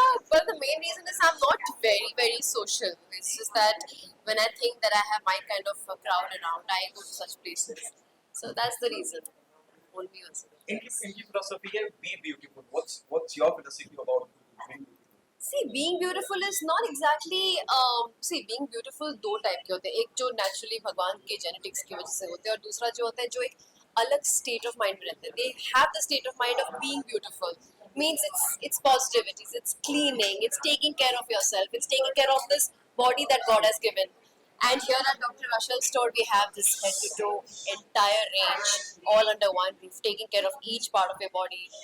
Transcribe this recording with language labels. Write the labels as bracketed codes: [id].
[en] Well, the main reason is I'm not very, very social. It's just that when I think that I have my kind of a crowd around, I go to such places. So that's the reason. Won't be also. In philosophy, be beautiful. What's your philosophy about being beautiful? See, being beautiful is not exactly being beautiful [hi] दो type के होते हैं. एक जो naturally भगवान के genetics की वजह से होते हैं और दूसरा जो होता है जो एक अलग state of mind में रहते हैं. [en] They have the state of mind of being beautiful. Means it's positivities, it's cleaning, it's taking care of yourself, it's taking care of this body that God has given. And here at Dr. Russell's store, we have this head to toe entire range, all under one roof, taking care of each part of your body.